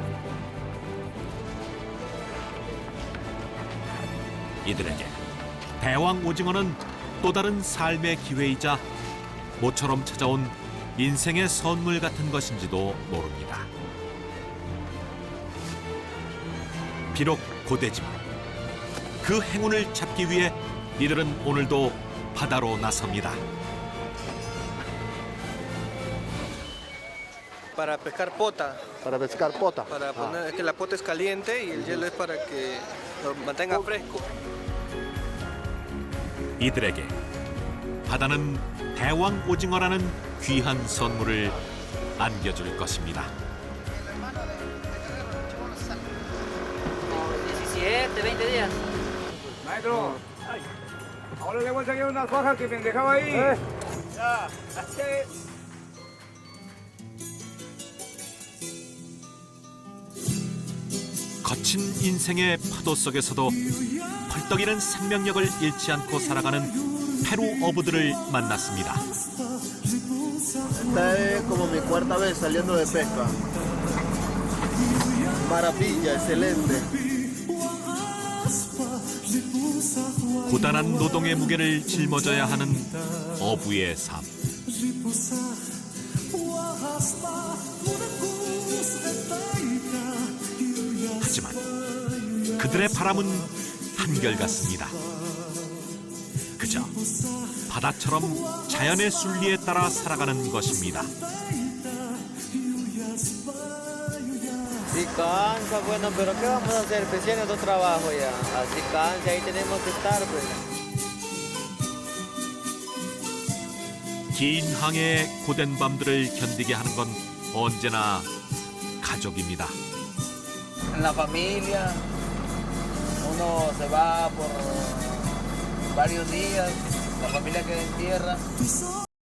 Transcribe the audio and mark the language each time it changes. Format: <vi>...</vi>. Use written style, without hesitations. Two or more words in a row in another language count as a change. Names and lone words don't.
<ko>이들에게 대왕 오징어는 또 다른 삶의 기회이자 모처럼 찾아온 인생의 선물 같은 것인지도 모릅니다. 비록 고되지만 그 행운을 잡기 위해 이들은 오늘도 바다로 나섭니다.</ko> <es>Para pescar pota, Para pescar pota. para poner, es que la pota es caliente y el hielo es para que lo mantenga fresco.</es> <ko>이들에게 바다는 대왕 오징어라는 귀한 선물을 안겨줄 것입니다.</ko> <es>17, 20 días. Maestro, ahora le voy a sacar unas fajas que me dejaba ahí.</es> <ko>거친 인생의 파도 속에서도 펄떡이는 생명력을 잃지 않고 살아가는 페루 어부들을 만났습니다.</ko> <es>Esta es como mi cuarta vez saliendo de pesca. Maravilla, excelente.</es> <ko>고단한 노동의 무게를 짊어져야 하는 어부의 삶. 하지만 그들의 바람은 한결같습니다. 그저 바다처럼 자연의 순리에 따라 살아가는 것입니다.</ko> <es>Si cansa, bueno, pero ¿qué vamos a hacer? Pues tiene otro trabajo ya. Así cansa, ahí tenemos que estar, pues.</es> <ko>긴 항해의 고된 밤들을 견디게 하는 건 언제나 가족입니다.</ko> <es>En la familia, uno se va por varios días, la familia queda en tierra.</es>